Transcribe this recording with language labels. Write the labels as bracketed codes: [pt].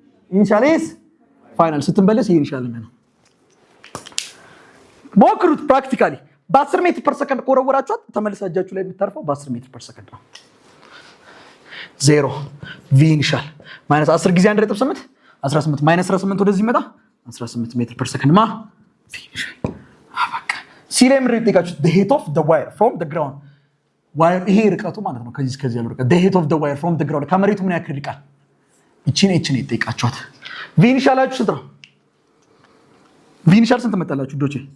[am] ኢኒሻል ኤስ ፋይናል ስትመለስ ይሄ ኢኒሻል ነው። ሞክሩት ፕራክቲካሊ በ10 ሜትር ፐር ሰከንድ ቆረወራችኋት ተመልሳጃችሁ ላይ የምታርፈው በ10 ሜትር ፐር ሰከንድ ነው። 0 v ኢኒሻል ማይነስ 10 ጊዜ 1.8 18 ማይነስ 18 ወደዚህ መጣ 18 ሜትር ፐር ሰከንድ ማ v ኢኒሻል አበቃ። ሲ ላይ ምንድን ነው የጠየቃችሁት? [en] the height of the wire from the ground [am] ዋየር ይሄ ርቀቱ ማለት ነው። ከዚህ እስከዚህ ያለው ርቀት the height of the wire from the ground ከመሬቱ ምን ያክል ይርቃል? እቺን የጠየቃችኋት። v ኢኒሻላችሁ ስንት ነው? v ኢኒሻል ስንት መጣላችሁ ዶቼ?